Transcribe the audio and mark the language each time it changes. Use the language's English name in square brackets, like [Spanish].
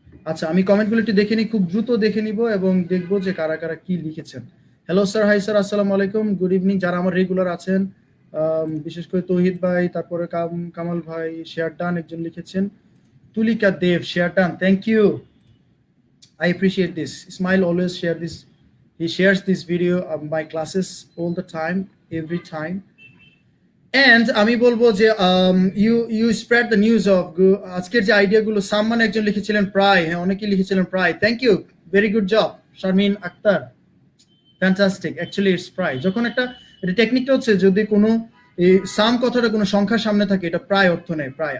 [Bangla] আচ্ছা, আমি কমেন্টগুলো একটু দেখে নিই, খুব দ্রুত দেখে নিব এবং দেখবো যে কারা কারা কি লিখেছেন। হ্যালো স্যার, হাই স্যার, আসসালামু আলাইকুম, গুড ইভিনিং। যারা আমার রেগুলার আছেন, বিশেষ করে তৌহিদ ভাই, তারপরে কামাল ভাই, শেয়ার ডান একজন লিখেছেন, তুলিকা দেব, share done, thank you, [English] I appreciate this. Ismail always share this. He shares this video of my classes all the time, every time. [Bangla] And আমি বলবো যে [English] you spread the news of [Bangla] আজকের যে আইডিয়াগুলো, সাম্মান একজন লিখেছিলেন প্রায়, হ্যাঁ অনেকেই লিখেছিলেন প্রায়, thank you, very good job Sharmin Akter, fantastic. Actually it's প্রায়, যখন একটা এটা টেকনিকটা হচ্ছে যদি কোনো এই সাম কথাটা কোনো সংখ্যার সামনে থাকে এটা প্রায় অর্থ নেয়, প্রায়।